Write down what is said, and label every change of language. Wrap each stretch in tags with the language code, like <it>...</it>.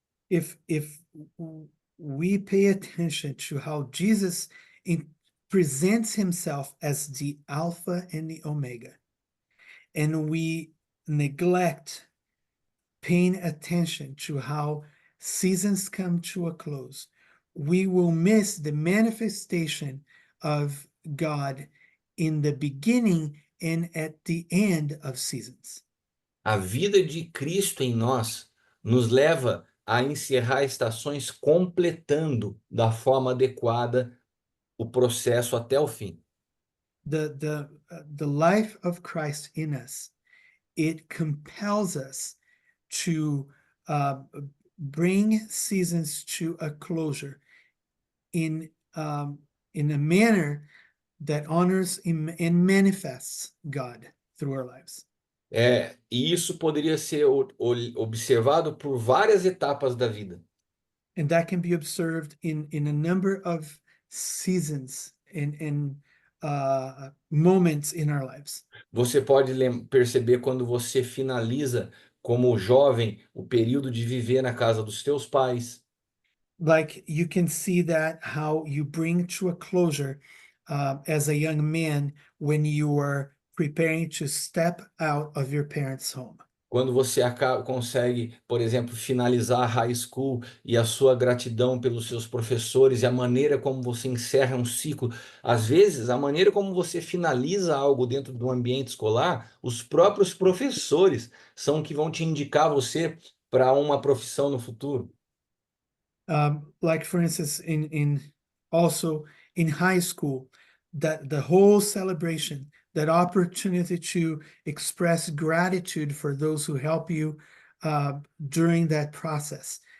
<en>If we pay attention to how Jesus presents himself as the Alpha and the Omega, and we neglect paying attention to how seasons come to a close, we will miss the manifestation of God in the beginning and at the end of seasons.</en> <pt>A vida de Cristo em nós nos leva a encerrar estações completando da forma adequada o processo até o fim.</pt> <en>The life of Christ in us, it compels us to bring seasons to a closure in a manner that honors and manifests God through our lives.</en> <pt>E isso poderia ser observado por várias etapas da vida.</pt> <en>And that can be observed in a number of seasons and moments in our lives.</en> <pt>Você pode perceber quando você finaliza como jovem o período de viver na casa dos teus pais.</pt> <en>Like you can see that how you bring to a closure as a young man when you are preparing to step out of your parents' home.</en> <pt>Quando você consegue, por exemplo, finalizar a high school e a sua gratidão pelos seus professores e a maneira como você encerra um ciclo. Às vezes, a maneira como você finaliza algo dentro do ambiente escolar, os próprios professores são que vão te indicar você para uma profissão no futuro.</pt> <en>Like for instance, also in high school, that the whole celebration, that opportunity to express gratitude for those who help you during that process.</en>